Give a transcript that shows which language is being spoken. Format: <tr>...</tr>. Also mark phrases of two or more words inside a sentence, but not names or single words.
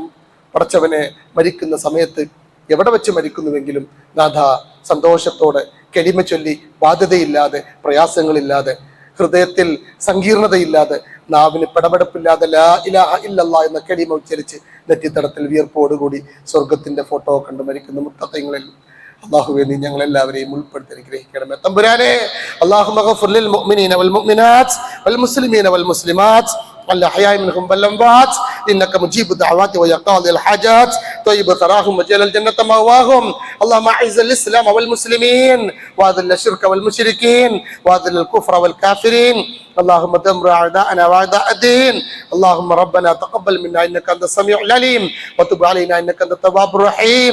<ml>പടച്ചവനെ, മരിക്കുന്ന സമയത്ത് എവിടെ വെച്ച് മരിക്കുന്നുവെങ്കിലും നാഥ സന്തോഷത്തോടെ കെളിമ ചൊല്ലി, ബാധ്യതയില്ലാതെ, പ്രയാസങ്ങളില്ലാതെ, ഹൃദയത്തിൽ സങ്കീർണതയില്ലാതെ, നാവിന് പടപടപ്പില്ലാതെ</ml> <ar>لا إله إلا الله</ar> <ml>എന്ന കെളിമ ഉച്ചരിച്ച് നെറ്റിത്തടത്തിൽ വിയർപ്പോടുകൂടി സ്വർഗത്തിന്റെ ഫോട്ടോ കണ്ട് മരിക്കുന്ന മുത്തഖീങ്ങളിൽ അല്ലാഹുവേ, നീ ഞങ്ങളെല്ലാവരെയും ഉൾപ്പെടുത്തി അനുഗ്രഹിക്കണമേ തമ്പുരാനെ.</ml> <ar>اللهم اغفر للمؤمنين والمؤمنات والمسلمين والمسلمات الأحياء منهم والأموات إنك مجيب الدعوات ويقاضي الحاجات طيب ثراهم وجعل الجنة مأواهم. اللهم أعز الإسلام والمسلمين وأذل الشرك والمشركين وأذل الكفر والكافرين. اللهم دمر أعداءنا وأعداء الدين. اللهم ربنا تقبل منا إنك أنت السميع العليم وتب علينا إنك أنت التواب الرحيم.</ar>